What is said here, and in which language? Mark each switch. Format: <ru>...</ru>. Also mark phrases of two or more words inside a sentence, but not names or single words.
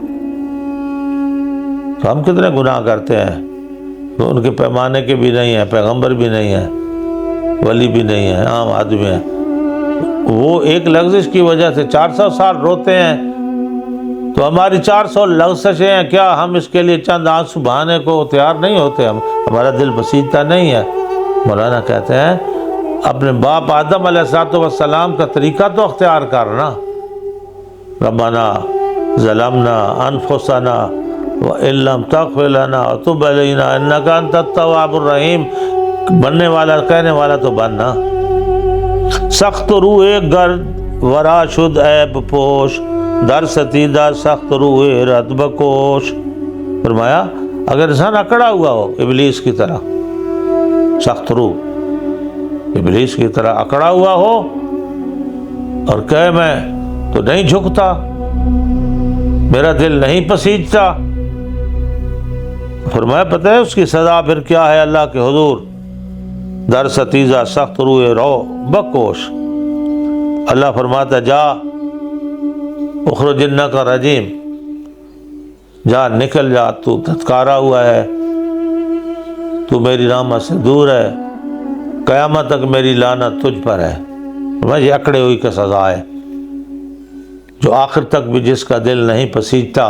<ur>تو ہم کتنے گناہ کرتے ہیں، تو ان کے پیمانے کے بھی نہیں ہیں، پیغمبر بھی نہیں ہے، ولی بھی نہیں ہے، عام آدمی ہیں، وہ ایک لغزش کی وجہ سے 400 سال روتے ہیں۔ تو ہماری 400 لغزشیں ہیں، کیا ہم اس کے لیے چند آنسو بہانے کو تیار نہیں ہوتے؟ ہمارا دل بسیجتا نہیں ہے؟ مولانا کہتے ہیں اپنے باپ آدم</ur> <ar>علیہ السلام</ar> <ur>کا طریقہ تو اختیار کرنا،</ur> <ar>ربنا ظلمنا انفسنا وان لم تغفر لنا وتب علینا انک انت التواب الرحیم،</ar> <ur>بننے والا کہنے والا تو بننا۔</ur> <fa>سخت روح گرد ورا شد عیب پوش، در ستیدہ سخت روح رد بکوش،</fa> <ur>فرمایا اگر انسان اکڑا ہوا ہو ابلیس کی طرح،</ur> <fa>سخت روح</fa> <ur>ابلیس کی طرح اکڑا ہوا ہو اور کہے میں تو نہیں جھکتا، میرا دل نہیں پسیجتا، فرمایا پتہ ہے اس کی سزا پھر کیا ہے اللہ کے حضور؟</ur> <fa>در ستیزہ سخت روح رو بکوش،</fa> <ur>اللہ فرماتا جا</ur> <ar>اخرج انک رجیم،</ar> <ur>جا نکل جا، تو دھتکارا ہوا ہے، تو میری رحمت سے دور ہے، قیامت تک میری لعنت تجھ پر ہے۔ یہ اکڑے ہوئی کا سزا ہے، جو آخر تک بھی جس کا دل نہیں پسیجتا۔</ur>